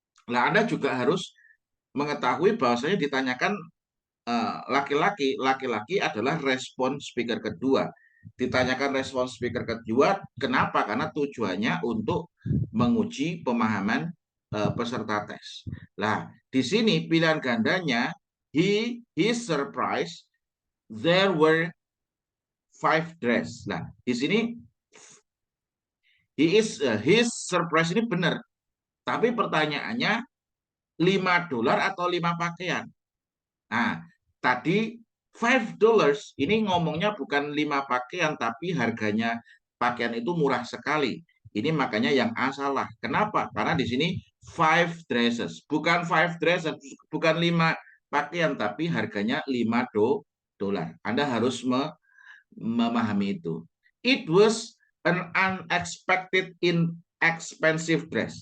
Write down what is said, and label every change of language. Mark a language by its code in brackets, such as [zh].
[id] Nah, Anda juga harus mengetahui bahwasanya ditanyakan laki-laki adalah respon speaker kedua. Ditanyakan respon speaker kedua, kenapa? Karena tujuannya untuk menguji pemahaman peserta tes. Nah, di sini pilihan gandanya [en] his surprise there were 5 dress. [id] Nah, di sini [en] his surprise [id] ini benar. Tapi pertanyaannya $5 atau 5 pakaian. Nah, tadi $5 ini ngomongnya bukan 5 pakaian, tapi harganya pakaian itu murah sekali. Ini makanya yang A salah. Kenapa? Karena di sini 5 dresses, bukan 5 dresses, bukan 5 pakaian, tapi harganya $5. Anda harus memahami itu. [en] It was an unexpected inexpensive dress.